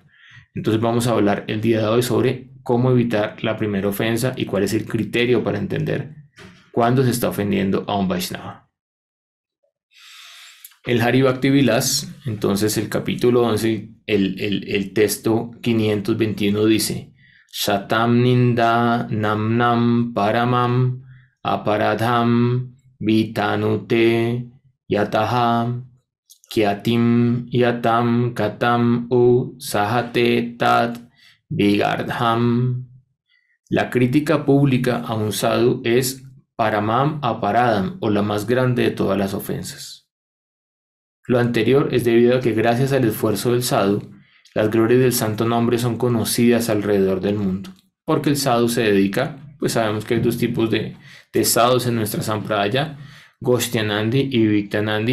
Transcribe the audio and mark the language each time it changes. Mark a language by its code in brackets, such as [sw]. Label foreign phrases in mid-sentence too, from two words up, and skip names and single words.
[es] Entonces vamos a hablar el día de hoy sobre cómo evitar la primera ofensa y cuál es el criterio para entender cuándo se está ofendiendo a un Vaishnava. El Hari Bhakti Vilas, entonces el capítulo 11, el texto 521 dice: [sa] शतं निन्दा नाम्नं परमम् अपराधं वितनुते यतः ख्यातिं यातं कथं सहते तत् विगर्धम्. [es] La crítica pública a un sadhu es [sa] परमम् अपराधम्, [es] o la más grande de todas las ofensas. Lo anterior es debido a que gracias al esfuerzo del sadhu, las glorias del santo nombre son conocidas alrededor del mundo. Porque el sadhu se dedica, pues sabemos que hay dos tipos de sadhus en nuestra sampradaya, Goshtyanandi y Viviktanandi.